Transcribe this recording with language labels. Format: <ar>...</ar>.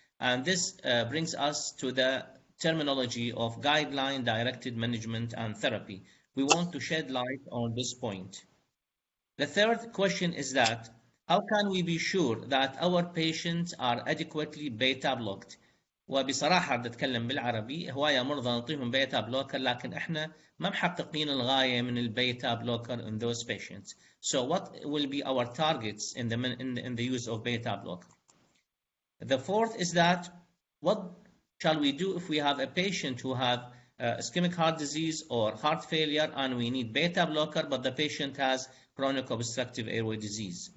<en>And this brings us to the terminology of guideline-directed management and therapy. We want to shed light on this point. The third question is that how can we be sure that our patients are adequately beta blocked?</en> <ar>وبصراحة بدي أتكلم بالعربي، هواية مرضى نعطيهم بيتا بلوكر لكن إحنا ما محققين الغاية من البيتا بلوكر</ar> <en>in those patients. So what will be our targets in the use of beta blocker? The fourth is that what shall we do if we have a patient who have ischemic heart disease or heart failure and we need beta blocker, but the patient has chronic obstructive airway disease?</en>